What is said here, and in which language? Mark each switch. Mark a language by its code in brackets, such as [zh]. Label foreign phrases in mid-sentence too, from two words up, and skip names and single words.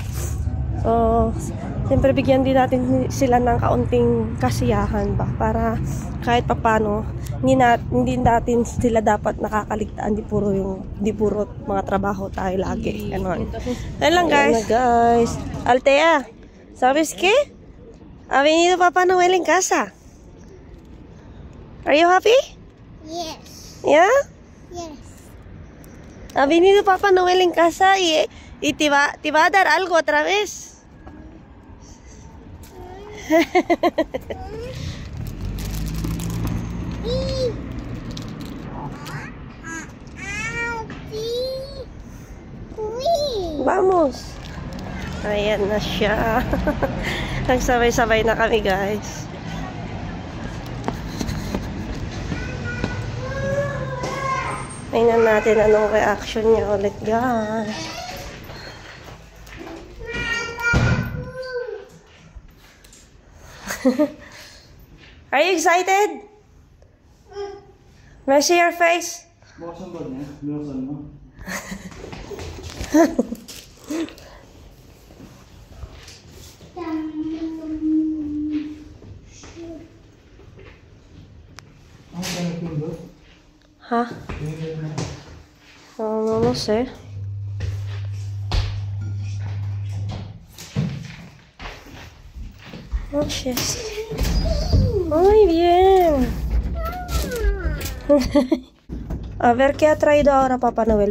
[tl] So, siyempre bigyan din natin sila ng kaunting kasiyahan ba para kahit papano hindi natin sila dapat nakakaligtaan, di puro mga trabaho tayo lagi. Ganon. Ayan lang guys. Guys. [es] Altea, ¿sabes qué? Ha venido Papá Noel en casa. [en] Are you happy? Yes. Yeah? Yes. [es] Ha venido Papá Noel en casa y te va a dar algo otra vez. Vamos. [tl] Ayan na siya. Nagsabay-sabay na kami guys. Tingnan natin anong reaction niya ulit guys. [en] Are you excited? May I see your face? [tl] Buksan ba niya? Buksan mo. Ang kaya pindot? [es] Ha? No sé. [en] Oh, yes. [es] Muy bien. A ver qué ha traído ahora Papá Noel.